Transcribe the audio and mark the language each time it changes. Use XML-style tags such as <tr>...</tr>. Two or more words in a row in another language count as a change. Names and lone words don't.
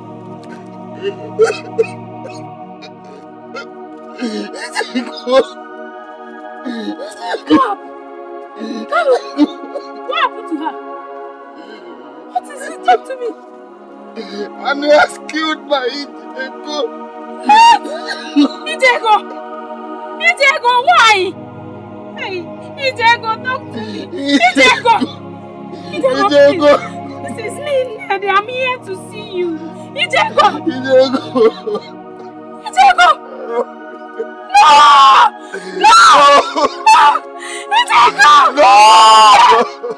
<en>What happened to her? What is it done to me? And he has killed my Etiko. Etiko! Etiko, why? Hey, Etiko, talk to me. Etiko! Etiko, please. This is me, Ned. I'm here to see you. Etiko! Etiko! No! No! Etiko! No!</en>